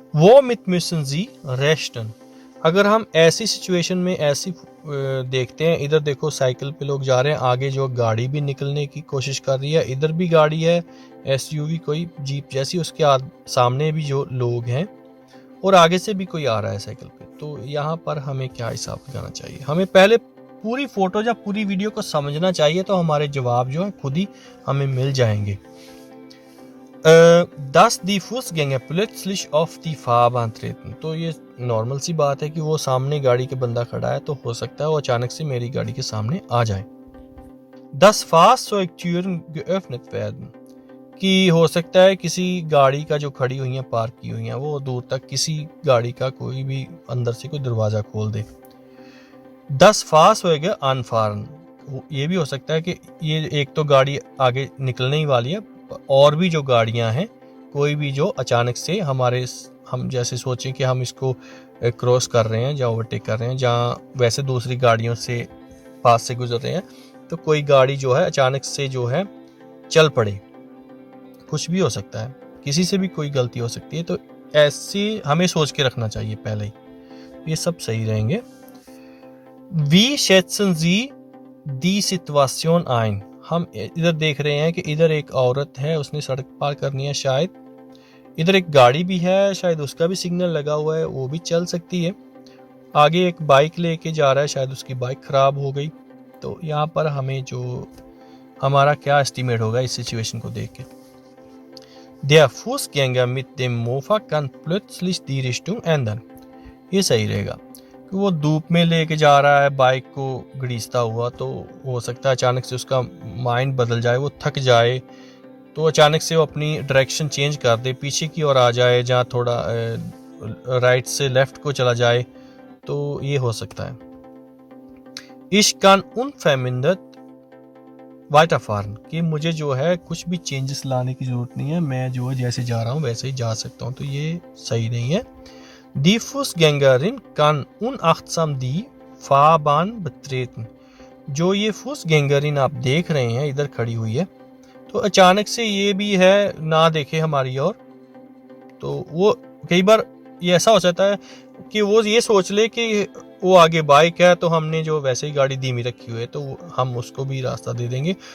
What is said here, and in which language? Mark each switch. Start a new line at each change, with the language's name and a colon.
German: Womit müssen Sie rechnen।
Hindi: अगर हम ऐसी सिचुएशन में ऐसी देखते हैं, इधर देखो साइकिल पे लोग जा रहे हैं, आगे जो गाड़ी भी निकलने की कोशिश कर रही है, इधर भी गाड़ी है SUV कोई जीप जैसी, उसके सामने भी जो लोग हैं और आगे से भी कोई आ रहा है साइकिल पे, तो यहाँ पर हमें क्या हिसाब लगाना चाहिए? हमें पहले पूरी फोटो या पूरी वीडियो को समझना चाहिए, तो हमारे जवाब जो है खुद ही हमें मिल जाएंगे।
German: dass die Fußgänger plötzlich auf die Fahrbahn treten।
Hindi: तो ये नॉर्मल सी बात है कि वो सामने गाड़ी के बंदा खड़ा है, तो हो सकता है वो अचानक से मेरी गाड़ी के सामने आ जाए।
German: dass Fahrzeugtüren geöffnet werden।
Hindi: कि हो सकता है किसी गाड़ी का जो खड़ी हुई है, पार्क की हुई है, वो दूर तक किसी गाड़ी का कोई भी अंदर से कोई दरवाज़ा खोल दे।
German: 10 Fahrzeuge anfahren।
Hindi: ये भी हो सकता है कि ये एक तो गाड़ी आगे निकलने ही वाली है, और भी जो गाड़ियां हैं कोई भी जो अचानक से हम जैसे सोचें कि हम इसको क्रॉस कर रहे हैं या ओवरटेक कर रहे हैं, जहाँ वैसे दूसरी गाड़ियों से पास से गुजर रहे हैं, तो कोई गाड़ी जो है अचानक से जो है चल पड़े, कुछ भी हो सकता है, किसी से भी कोई गलती हो सकती है, तो ऐसी हमें सोच के रखना चाहिए पहले ही, ये सब सही रहेंगे।
German: Wie schätzen Sie die Situation ein।
Hindi: हम इधर देख रहे हैं कि इधर एक औरत है, उसने सड़क पार करनी है, शायद इधर एक गाड़ी भी है, शायद उसका भी सिग्नल लगा हुआ है, वो भी चल सकती है। आगे एक बाइक लेके जा रहा है, शायद उसकी बाइक खराब हो गई, तो यहाँ पर हमें जो हमारा क्या एस्टिमेट होगा इस सिचुएशन को देख के।
German: Der Fußgänger mit dem Mofa kann plötzlich die Richtung ändern।
Hindi: ये सही रहेगा कि वो धूप में लेके जा रहा है बाइक को घड़ीसता हुआ, तो हो सकता है अचानक से उसका माइंड बदल जाए, वो थक जाए, तो अचानक से वो अपनी डायरेक्शन चेंज कर दे, पीछे की ओर आ जाए, जहाँ थोड़ा राइट से लेफ्ट को चला जाए, तो ये हो सकता है।
German: Ich kann unvermindert weiterfahren।
Hindi: कि मुझे जो है कुछ भी चेंजेस लाने की जरूरत नहीं है, मैं जो जैसे जा रहा हूँ वैसे ही जा सकता हूँ, तो ये सही नहीं है।
German: Die Fußgängerin kann unachtsam die Fahrbahn betreten।
Hindi: जो ये Fußgängerin आप देख रहे हैं इधर खड़ी हुई है, तो अचानक से ये भी है ना देखे हमारी ओर, तो वो कई बार ये ऐसा हो जाता है कि वो ये सोच ले कि वो आगे बाइक है, तो हमने जो वैसे ही गाड़ी धीमी रखी हुई है, तो हम उसको भी रास्ता दे देंगे।